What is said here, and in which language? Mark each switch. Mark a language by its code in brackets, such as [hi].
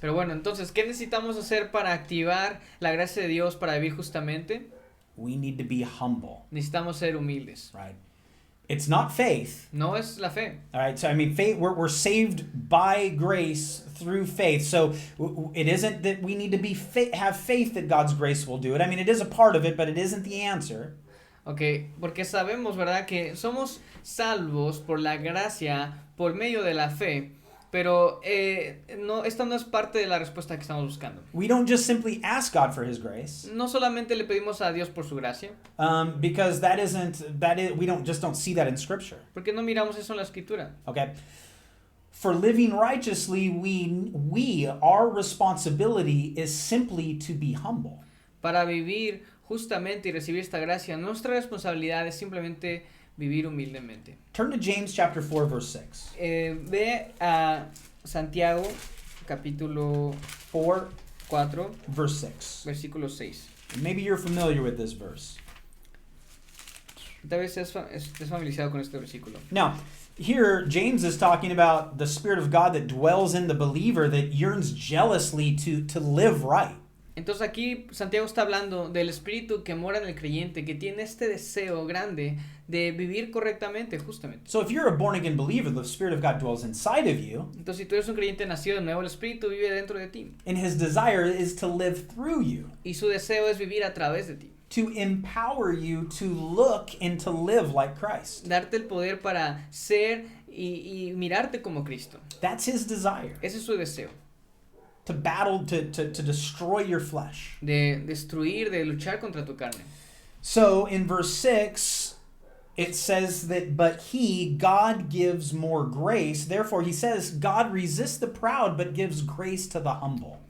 [es] Pero bueno, entonces, ¿qué necesitamos hacer para activar la gracia de Dios para vivir justamente? [en] We need to be humble, [es] Necesitamos ser humildes. [en] right? It's not faith. [es] No es la fe. [en] All right, so I mean, faith. We're saved by grace through faith. So it isn't that we need to have faith that God's grace will do it. I mean, it is a part of it, but it isn't the answer. [es] Ok, porque sabemos, ¿verdad?, que somos salvos por la gracia, por medio de la fe, pero esta no es parte de la respuesta que estamos buscando. [en] We don't just simply ask God for His grace. [es] No solamente le pedimos a Dios por su gracia, [en] because we don't see that in Scripture. [es] porque no miramos eso en la Escritura. [en] Okay. For living righteously, our responsibility is simply to be humble. [es] Para vivir justamente y recibir esta gracia, nuestra responsabilidad es simplemente vivir humildemente. [en] Turn to James chapter 4, verse 6. [es] Ve a Santiago, capítulo 4, [en] verse 6. [es] versículo 6. [en] Maybe you're familiar with this verse. [es] Tal vez estés familiarizado con este versículo. [en] Now, here James is talking about the Spirit of God that dwells in the believer that yearns jealously to live right. [es] Entonces aquí Santiago está hablando del Espíritu que mora en el creyente, que tiene este deseo grande de vivir correctamente, justamente. [en] So if you're a born again believer, the Spirit of God dwells inside of you. [es] Entonces si tú eres un creyente nacido de nuevo, el Espíritu vive dentro de ti. [en] And His desire is to live through you. [es] Y su deseo es vivir a través de ti. [en] To empower you to look and to live like Christ. [es] Darte el poder para ser y mirarte como Cristo. [en] That's His desire. [es] Ese es su deseo. [en] To battle, to destroy your flesh. [es] De destruir, de luchar contra tu carne. [en] So in verse 6, it says that, but God gives more grace. Therefore, he says, God resists the proud, but gives grace to the humble.